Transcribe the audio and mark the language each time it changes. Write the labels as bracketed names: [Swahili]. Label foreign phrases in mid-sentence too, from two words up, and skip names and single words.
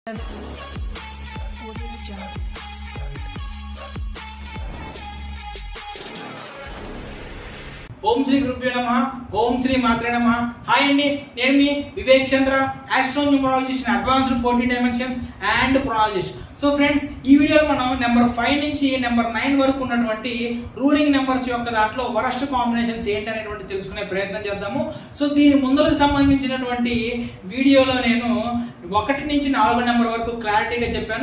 [Sanskrit] ओम श्री गुरुभ्यो नमः ओम श्री मात्रे नमः। [Telugu] हाय अंडी నేను మీ వివేక్ చంద్ర [English] astro numerologist advanced 40 dimensions and pronologist. so friends [Telugu] ఈ వీడియోలో మనం నెంబర్ 5 నుంచి నెంబర్ 9 వరకు ఉన్నటువంటి [English] ruling numbers [Telugu] యొక్క దాంట్లో [English] worst combinations [Telugu] ఏంటనేటువంటి తెలుసుకునే ప్రయత్నం చేద్దాము। సో దీని ముందుకు సంబంధించినటువంటి వీడియోలో నేను 1 నుంచి 4 నెంబర్ వరకు క్లారిటీగా చెప్పాను।